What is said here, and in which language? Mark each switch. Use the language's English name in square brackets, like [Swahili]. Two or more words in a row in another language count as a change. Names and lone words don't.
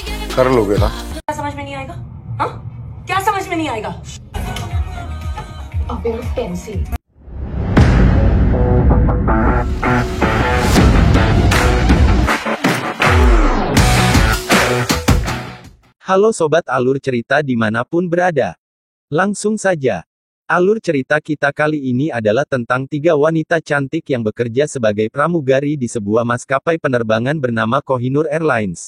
[Hindi] कर लोगे ना? क्या समझ में नहीं आएगा? हाँ, क्या समझ में नहीं आएगा? अबे पेंसिल। [Indonesian] Halo Sobat Alur Cerita dimanapun berada. Langsung saja. Alur cerita kita kali ini adalah tentang 3 wanita cantik yang bekerja sebagai pramugari di sebuah maskapai penerbangan bernama Kohinoor Airlines.